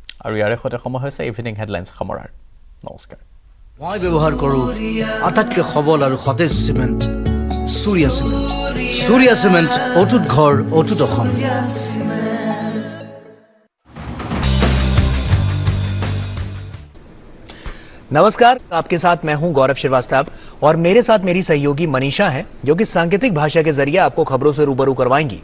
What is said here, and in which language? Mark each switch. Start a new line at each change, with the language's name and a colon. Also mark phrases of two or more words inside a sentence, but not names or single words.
Assamese: আৰু ইয়াৰে সৈতে সময় হৈছে ইভিনিং হেডলাইন্স সামৰাৰ। নমস্কাৰ। মই ব্যৱহাৰ কৰোঁ আটাইতকৈ সবল আৰু সতেজ চিমেণ্ট सूर्या सीमेंट।
Hindi: सूर्या सीमेंट
Assamese: অটুট ঘৰ অটুট অসম।
Hindi: नमस्कार, आपके साथ मैं हूं गौरव श्रीवास्तव और मेरे साथ मेरी सहयोगी मनीषा है जो कि सांकेतिक भाषा के जरिए आपको खबरों से रूबरू करवाएंगी।